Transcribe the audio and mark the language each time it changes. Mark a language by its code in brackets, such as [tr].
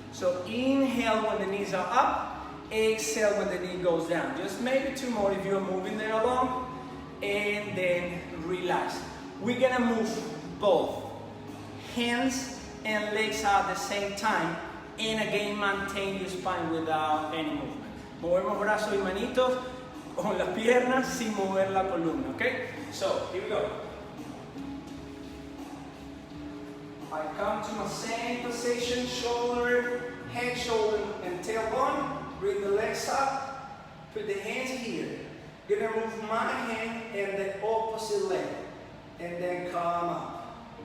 [en] So inhale when the knees are up, exhale when the knee goes down. Just maybe 2 more if you're moving there along. And then relax. We're gonna move both hands and legs at the same time. And again, maintain your spine without any movement. [es] Movemos brazos y manitos con las piernas sin mover la columna, okay? [en] So, here we go. I come to my same position, shoulder, head, shoulder, and tailbone. Bring the legs up, put the hands here. Gonna move my hand and the opposite leg, and then come up.